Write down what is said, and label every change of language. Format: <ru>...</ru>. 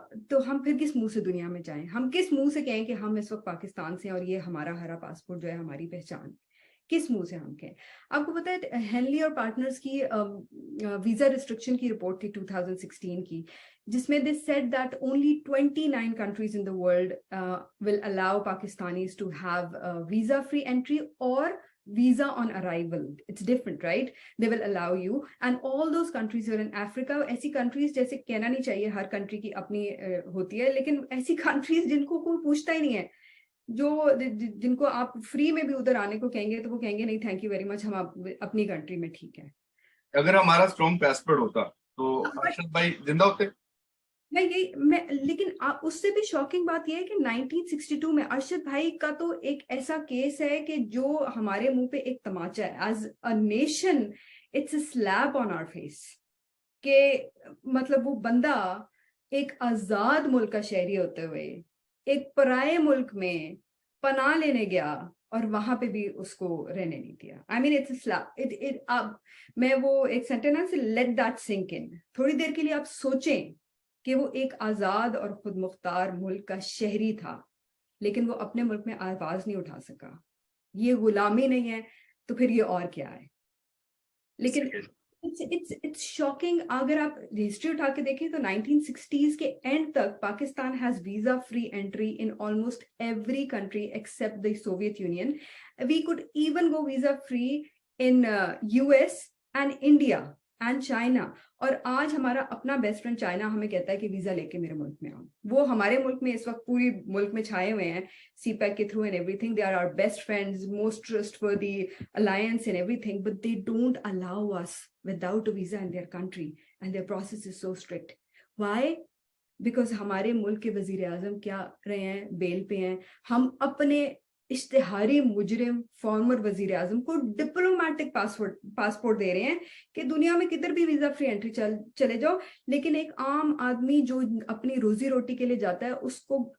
<ur>تو ہم پھر کس منہ سے دنیا میں جائیں؟ ہم کس منہ سے کہیں کہ ہم اس وقت پاکستان سے اور یہ ہمارا ہرا پاسپورٹ جو ہے ہماری پہچان؟ کس منہ سے ہم کہیں؟ آپ کو پتہ ہے ہینلی اور پارٹنرز کی ویزا ریسٹرکشن کی رپورٹ تھی 2016 کی، جس میں</ur> <en>they said that only 29 countries in the world will allow Pakistanis to have visa free entry or visa on arrival. It's different, right? They will allow you, and all those countries are in Africa.</en> <ur>ایسی countries جیسے کہنا نہیں چاہیے ہر country کی اپنی ہوتی ہے، لیکن ایسی countries جن کو کوئی پوچھتا ہی نہیں ہے، جن کو آپ فری میں بھی ادھر آنے کو کہیں گے تو وہ کہیں گے نہیں</ur> <en>thank you very much,</en> <ur>ہم اپنی کنٹری میں ٹھیک ہے. اگر ہمارا اسٹرانگ پاسپورٹ ہوتا تو ارشد بھائی زندہ ہوتے؟ لیکن اس سے بھی شاکنگ بات یہ ہے کہ 1962 میں ارشد بھائی کا تو ایک ایسا کیس ہے کہ جو ہمارے منہ پہ ایک تماچا ہے.</ur> <en>as a nation it's a slap on our face</en> <ur>کہ مطلب وہ بندہ ایک آزاد ملک کا شہری ہوتے ہوئے ایک پرائے ملک میں پناہ لینے گیا اور وہاں پہ بھی اس کو رہنے نہیں دیا.</ur> <en>I mean it's slap.</en> <ur>میں وہ ایک سینٹینس</ur> <en>let that sink in,</en> <ur>تھوڑی دیر کے لیے آپ سوچیں کہ وہ ایک آزاد اور خود مختار ملک کا شہری تھا، لیکن وہ اپنے ملک میں آواز نہیں اٹھا سکا. یہ غلامی نہیں ہے تو پھر یہ اور کیا ہے؟ لیکن</ur> <en>it's shocking.</en> <ur>اگر آپ ہسٹری اٹھا کے دیکھیں تو 1960s کے اینڈ تک Pakistan</ur> <en>has visa free entry in almost every country except the Soviet Union. We could even go visa free in US and India and China.</en> <ur>اور آج ہمارا اپنا بیسٹ فرینڈ چائنا ہمیں کہتا ہے کہ ویزا لے کے میرے ملک میں آؤ. وہ ہمارے ملک میں اس وقت پوری ملک میں چھائے ہوئے ہیں سی پیک کے through</ur> <en>And every thing. They are our best friends, most trust فردی alliance and everything, but they don't allow us without a visa in their country and their process is so strict. Why? Because</en> <ur>ہمارے ملک کے وزیر اعظم کیا رہے ہیں؟ بیل پہ ہیں. ہم اپنے اشتہاری مجرم فارمر وزیر اعظم کو ڈپلومیٹک پاسپورٹ دے رہے ہیں کہ دنیا میں کدھر بھی ویزا فری انٹری چلے جاؤ، لیکن ایک عام آدمی جو اپنی روزی روٹی کے لیے جاتا ہے اس کو</ur>